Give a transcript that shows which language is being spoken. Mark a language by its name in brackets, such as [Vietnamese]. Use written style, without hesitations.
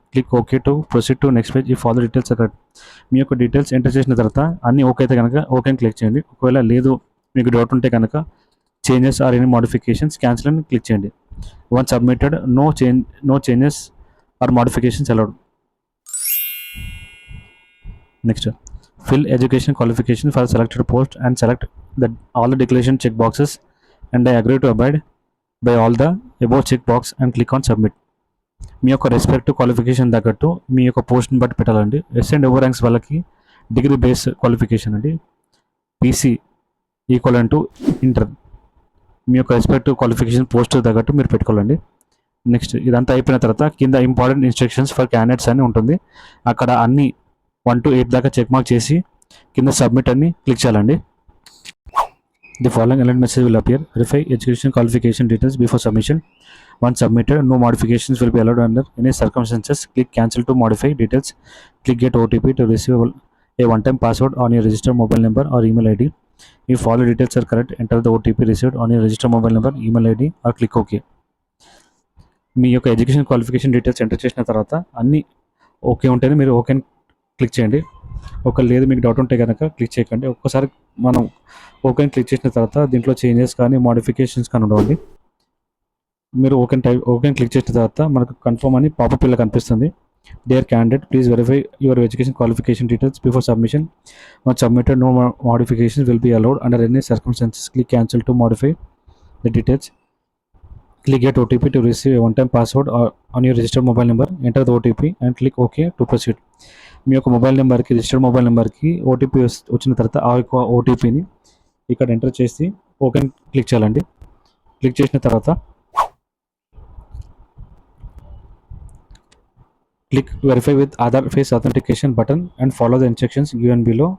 [English] Click OK to proceed to next page if all the details are correct. [Telugu] మీ యొక్క details enter చేసిన తర్వాత అన్నీ okay అయితే కనుక ఓకే అని క్లిక్ చేయండి. ఒకవేళ లేదు మీకు డౌట్ ఉంటే కనుక [English] changes or any modifications [Telugu] cancel అని క్లిక్ చేయండి. [English] Once submitted, no changes or modifications allowed. Next Fill education qualification for selected post and select all the declaration check boxes, and I agree to abide by all the above check box and click on submit. [Telugu] మీ యొక్క respective qualification తగ్గట్టు మీ యొక్క పోస్ట్ని బట్టి పెట్టాలండి. Yes and over ranks వాళ్ళకి degree base qualification అండి. PC equal to inter. మీ యొక్క respective qualification post తగ్గట్టు మీరు పెట్టుకోవాలండి. నెక్స్ట్ ఇదంతా అయిపోయిన తర్వాత కింద [English] important instructions for candidates [Telugu] అని ఉంటుంది. అక్కడ అన్ని 1 to 8 దాకా చెక్ మార్క్ చేసి కింద సబ్మిట్ అని క్లిక్ చేయాలండి. [English] The following alert message will appear. Verify education qualification details before submission. Once submitted, no modifications will be allowed under any circumstances. Click cancel to modify details. Click get OTP to receive a one-time password on your registered mobile number or email ID. If all details are correct, enter the OTP received on your registered mobile number, email ID or click OK. [Telugu] మీ యొక్క education qualification details enter చేసిన తర్వాత అన్నీ okay ఉంటేనే మీరు okay click చేయండి. ఒక లేదు మీకు డౌట్ ఉంటే కనుక క్లిక్ చేయకండి. ఒక్కసారి మనం ఓకే క్లిక్ చేసిన తర్వాత దీంట్లో చేంజెస్ కానీ మోడిఫికేషన్స్ కానీ ఉండవండి. మీరు ఓకే క్లిక్ చేసిన తర్వాత మనకు కన్ఫర్మ్ అని పాపప్ ఇలా కనిపిస్తుంది. [English] Dear candidate, please verify your education qualification details before submission. Once submitted, no modifications will be allowed under any circumstances. Click cancel to modify the details. Click get OTP to receive a one-time password on your registered mobile number. Enter the OTP and click OK to proceed. [Telugu] మీ యొక్క mobile నెంబర్కి registered mobile నెంబర్కి OTP వచ్చిన తర్వాత ఆ యొక్క ఓటీపీని ఇక్కడ enter చేసి ఓకే క్లిక్ చేయాలండి. క్లిక్ చేసిన తర్వాత [English] Click verify with Aadhaar face authentication button and follow the instructions given below.